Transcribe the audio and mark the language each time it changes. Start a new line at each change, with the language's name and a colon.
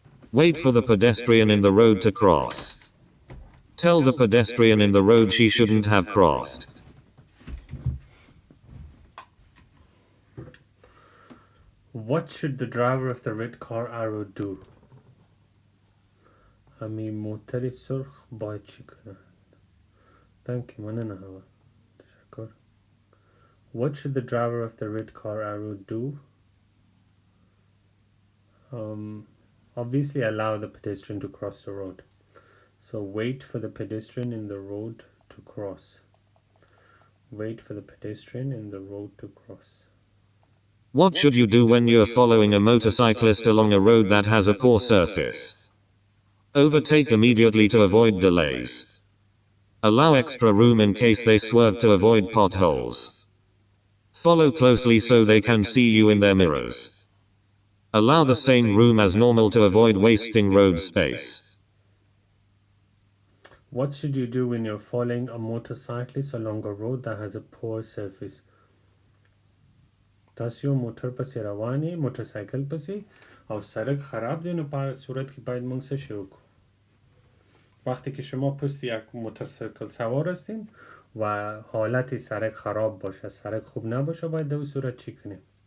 English: Wait for the pedestrian in the road to cross. Tell the pedestrian in the road she shouldn't have crossed. What should the driver of the red car arrow do?
Persian: همین موتر سرخ باید چی کنند؟
English: Thank you.
Pashto: مننه هوا. تشکر.
English: What should the driver of the red car arrow do? Obviously allow the pedestrian to cross the road. So wait for the pedestrian in the road to cross. Wait for the pedestrian in the road to cross. What should you do when you're following a motorcyclist along a road that has a poor surface? Overtake immediately to avoid delays. Allow extra room in case they swerve to avoid potholes. Follow closely so they can see you in their mirrors. Allow the same room as normal to avoid wasting road space. What should you do when you're following a motorcyclist along a road that has a poor surface?
Pashto: تاسو یو موټر پسې روانې موټرسایکل پسې او سړک خراب دی نو په صورت کې باید موږ څه شی وکړو
Persian: وقتی که شما پشت یک موتورسایکل سوار هستین و حالت سړک خراب باشه سړک خوب نباشه باید در صورت چی کنیم